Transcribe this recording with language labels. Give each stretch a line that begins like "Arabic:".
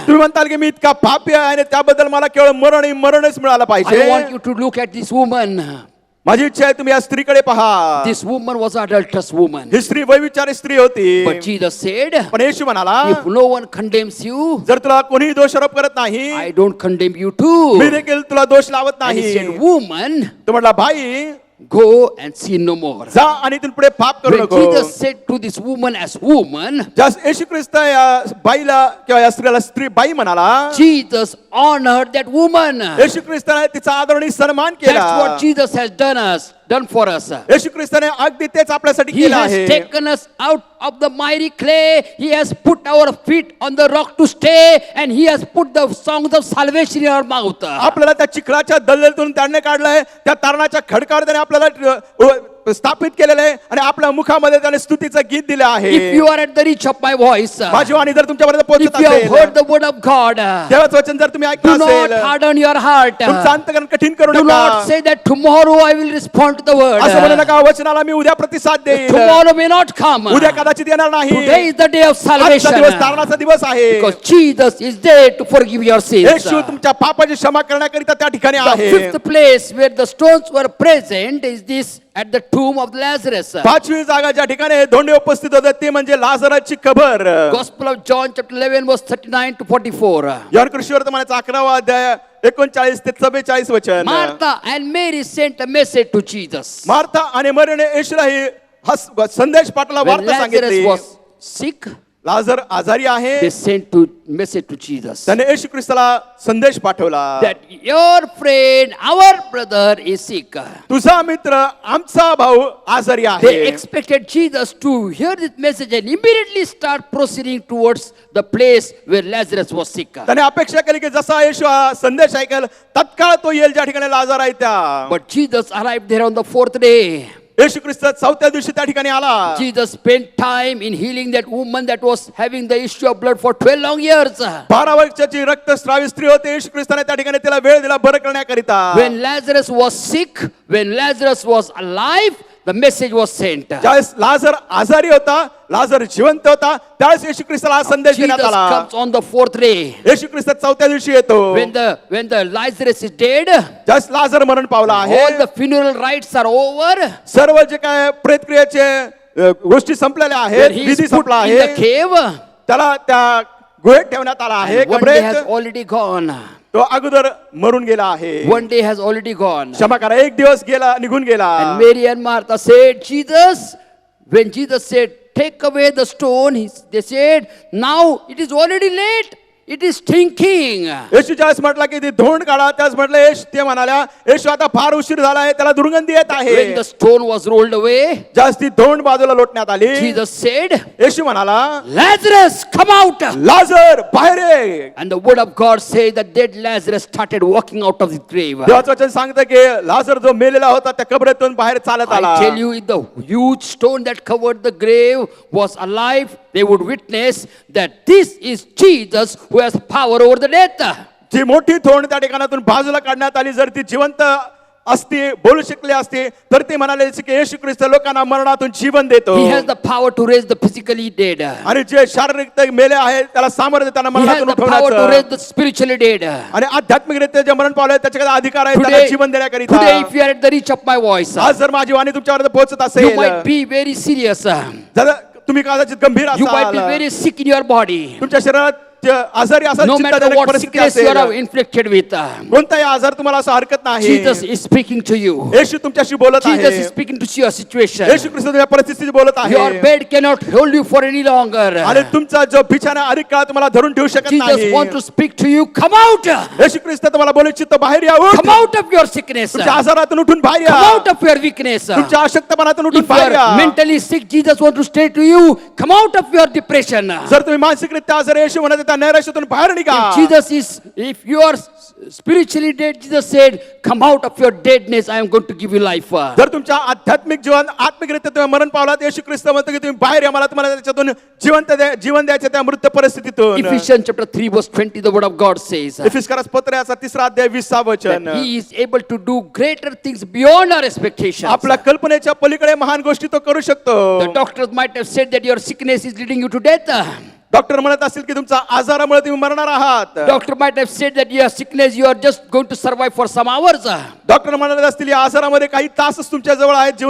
Marathi: तुम्ही म्हणताल की मी इतका पापी आहे आणि त्याबद्दल मला केवळ मरणच मिळालं
English: I
Marathi: पाहिजे.
English: want you to look at this woman.
Marathi: माझी इच्छा आहे तुम्ही या स्त्रीकडे पहा.
English: This woman was an adulterous woman.
Marathi: ही स्त्री व्यभिचारी स्त्री होती.
English: But Jesus said,
Marathi: पण येशू म्हणाला,
English: if no one condemns you,
Marathi: जर तुला कोणीही दोषारोप करत नाही,
English: I don't condemn you too.
Marathi: मी देखील तुला दोष लावत
English: And he
Marathi: नाही.
English: said, woman,
Marathi: तो म्हटला, भाई
English: go and sin no more.
Marathi: जा आणि इथून पुढे पाप करू
English: When
Marathi: नको.
English: Jesus said to this woman as woman,
Marathi: ज्या येशू ख्रिस्त या बाईला किंवा या स्त्रीला स्त्री बाई म्हणाला,
English: Jesus honored that woman.
Marathi: येशू ख्रिस्ताने तिचा आदरणीय सन्मान
English: That's
Marathi: केला.
English: what Jesus has done us. done for us.
Marathi: येशू ख्रिस्ताने अगदी तेच आपल्यासाठी
English: He
Marathi: केलं
English: has
Marathi: आहे.
English: taken us out of the miry clay. He has put our feet on the rock to stay, and He has put the songs of salvation in our mouth.
Marathi: आपल्याला त्या चिखलाच्या दलदलीतून त्याने काढलंय, त्या तारणाच्या खडकावर त्याने आपल्याला स्थापित केलेलं आहे आणि आपल्या मुखामध्ये त्याने स्तुतीचं गीत दिलं आहे.
English: If you are at the reach of my voice,
Marathi: माझी वाणी जर तुमच्यापर्यंत
English: if
Marathi: पोहोचत
English: you have
Marathi: असेल,
English: heard the word of God,
Marathi: देवाचं वचन जर तुम्ही
English: do
Marathi: ऐकलं
English: not
Marathi: असेल,
English: harden your heart.
Marathi: तुमचं अंतकरण कठीण करू
English: Do
Marathi: नका.
English: not say that tomorrow I will respond to the
Marathi: असं म्हणू
English: word.
Marathi: नका वचनाला मी उद्या प्रतिसाद देईन.
English: Tomorrow may not come.
Marathi: उद्या कदाचित येणार नाही.
English: Today is the day of
Marathi: आजचा
English: salvation.
Marathi: दिवस तारणाचा दिवस आहे.
English: Because Jesus is there to forgive your sins.
Marathi: येशू तुमच्या पापाची क्षमा करण्याकरिता त्या ठिकाणी
English: The
Marathi: आहे.
English: fifth place where the stones were present is this at the tomb of Lazarus.
Marathi: पाचवी जागा ज्या ठिकाणी धोंडे उपस्थित होते ते म्हणजे लाजराची कबर.
English: Gospel of John chapter 11 verse 39 to 44.
Marathi: Yohan कृष्णवर्तमानाचा 11वा अध्याय 39 ते 44 वचन.
English: Martha and Mary sent a message to Jesus.
Marathi: Martha आणि मरीने येशूला ही संदेश पाठवला,
English: When
Marathi: वार्ता
English: Lazarus
Marathi: सांगितली.
English: was sick,
Marathi: लाजर आजारी आहे.
English: they sent to message to Jesus
Marathi: त्याने येशू ख्रिस्ताला संदेश पाठवला,
English: that your friend, our brother is sick.
Marathi: तुझा मित्र आमचा भाऊ आजारी
English: They
Marathi: आहे.
English: expected Jesus to hear this message and immediately start proceeding towards the place where Lazarus was sick.
Marathi: त्याने अपेक्षा केली की जसा येशू हा संदेश ऐकेल तत्काळ तो येईल ज्या ठिकाणी लाजार आहे त्या.
English: But Jesus arrived there on the fourth day.
Marathi: येशू ख्रिस्त 4थ्या दिवशी त्या ठिकाणी आला.
English: Jesus spent time in healing that woman that was having the issue of blood for 12 long years.
Marathi: 12 वर्षाची रक्तस्रावी स्त्री होती. येशू ख्रिस्ताने त्या ठिकाणी तिला वेळ दिला बरं करण्याकरिता.
English: When Lazarus was sick, when Lazarus was alive, the message was sent.
Marathi: ज्यावेळेस लाजर आजारी होता, लाजर जिवंत होता, त्यावेळेस येशू ख्रिस्ताला हा संदेश
English: Jesus
Marathi: देण्यात आला.
English: comes on the fourth day.
Marathi: येशू ख्रिस्त 4थ्या दिवशी येतो.
English: When the Lazarus is dead,
Marathi: ज्यावेळेस लाजर मरण पावला आहे,
English: all the funeral rites are over.
Marathi: सर्व जे काय प्रेतक्रियेचे गोष्टी संपलेल्या
English: Where
Marathi: आहेत,
English: he
Marathi: विधी
English: is put
Marathi: संपला
English: in the
Marathi: आहे,
English: cave.
Marathi: त्याला त्या गुहेत ठेवण्यात आला आहे.
English: And one day has
Marathi: कबरेत
English: already gone.
Marathi: तो अगोदर मरून गेला आहे.
English: One day has already gone.
Marathi: क्षमा करा, एक दिवस गेला, निघून गेला.
English: And Mary and Martha said, Jesus, when Jesus said, take away the stone, they said, now it is already late. It is stinking.
Marathi: येशू ज्यावेळेस म्हटला की ती धोंड काढा, त्याच म्हटलं येशू, ते म्हणाल्या येशू आता फार उशीर झाला आहे, त्याला दुर्गंधी येत आहे.
English: When the stone was rolled away,
Marathi: ज्यावेळेस ती धोंड बाजूला लोटण्यात आली,
English: Jesus said,
Marathi: येशू म्हणाला
English: Lazarus, come out.
Marathi: लाजर बाहेर ये.
English: And the word of God says that dead Lazarus started walking out of the grave.
Marathi: देवाचं वचन सांगतं की लाजर जो मेलेला होता त्या कबरेतून बाहेर चालत आला.
English: I tell you, if the huge stone that covered the grave was alive, they would witness that this is Jesus who has power over the death.
Marathi: जी मोठी धोंड त्या ठिकाणातून बाजूला काढण्यात आली, जर ती जिवंत असती, बोलू शकली असती, तर ती म्हणाले की येशू ख्रिस्त लोकांना मरणातून जीवन देतो.
English: He has the power to raise the physically dead.
Marathi: आणि जे शारीरिक मेले आहेत त्याला सामर्थ्य त्यांना
English: He has
Marathi: मरणातून
English: the power to raise
Marathi: उठवण्याचं.
English: the spiritually dead.
Marathi: आणि आध्यात्मिकरित्या जे मरण पावले त्याच्याकडे अधिकार आहे त्यांना
English: Today,
Marathi: जीवन देण्याकरिता.
English: today, if you are at the reach of my voice,
Marathi: आज जर माझी वाणी तुमच्यावर पोहोचत
English: you
Marathi: असेल,
English: might be very serious.
Marathi: जर तुम्ही कदाचित गंभीर
English: You might be
Marathi: असाल,
English: very sick in your body.
Marathi: तुमच्या शरीरात आजारी असाल,
English: No matter
Marathi: चिंताजनक
English: what
Marathi: परिस्थिती
English: sickness you are
Marathi: असेल,
English: inflicted with,
Marathi: कोणताही आजार तुम्हाला असं हरकत नाही,
English: Jesus is speaking to you.
Marathi: येशू तुमच्याशी बोलत
English: Jesus is
Marathi: आहे.
English: speaking to your situation.
Marathi: येशू ख्रिस्त तुमच्या परिस्थितीची बोलत आहे.
English: Your bed cannot hold you for any longer.
Marathi: आणि तुमचा जो बिछाना अधिक काळ तुम्हाला धरून ठेवू शकत
English: Jesus
Marathi: नाही.
English: wants to speak to you. Come out.
Marathi: येशू ख्रिस्त तुम्हाला बोलू इच्छितो, बाहेर या, उठ.
English: Come out of your sickness.
Marathi: तुमच्या
English: Come
Marathi: आजारातून उठून बाहेर या.
English: out of your weakness.
Marathi: तुमच्या अशक्तपणातून उठून
English: If you
Marathi: बाहेर या.
English: are mentally sick, Jesus wants to say to you, come out of your depression.
Marathi: जर तुम्ही मानसिकरित्या आजारी, येशू म्हणत आहे, त्या नैराश्यातून बाहेर निघा.
English: If you are spiritually dead, Jesus said, come out of your deadness. I am going to give you life.
Marathi: जर तुमच्या आध्यात्मिक जीवन आत्मिकरित्या तुम्ही मरण पावलात, येशू ख्रिस्त म्हणतो की तुम्ही बाहेर या, मला तुम्हाला त्याच्यातून जीवन द्यायचं त्या मृत परिस्थितीतून.
English: Ephesians chapter 3 verse 20, the word of God says,
Marathi: इफिसकारास पत्र याचा 3रा अध्याय 20 वचन.
English: that He is able to do greater things beyond our expectations.
Marathi: आपल्या कल्पनेच्या पलीकडे महान गोष्टी तो करू शकतो.
English: The doctors might have said that your sickness is leading you to death.
Marathi: Doctor म्हणत असतील की तुमचा आजारामुळे तुम्ही मरणार आहात.
English: Doctor might have said that your sickness, you are just going to survive for some hours.
Marathi: Doctor म्हणत असतील या आजारामध्ये काही तासच तुमच्या जवळ आहेत जीवन